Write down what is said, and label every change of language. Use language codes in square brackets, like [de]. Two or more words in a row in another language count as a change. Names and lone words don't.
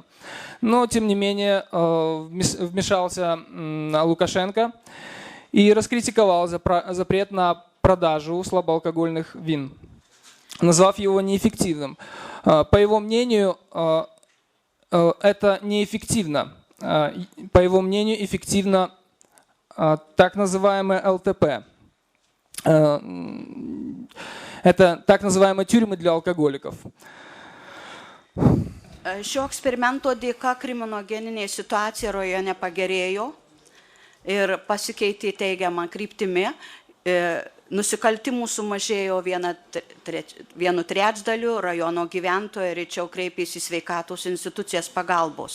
[ru] Но, тем не менее, вмешался Лукашенко и раскритиковал запрет на продажу слабоалкогольных вин, назвав его неэффективным. По его мнению, это неэффективно. По его мнению, эффективно так называемое ЛТП. Это так называемые тюрьмы для алкоголиков. [lt] Šio eksperimento dėka kriminogeninė situacija rajone pagerėjo ir pasikeitė teigiamą kryptimį. Nusikaltimų sumažėjo 1/3, rajono gyventojai rečiau kreipėsi į sveikatos institucijas pagalbos.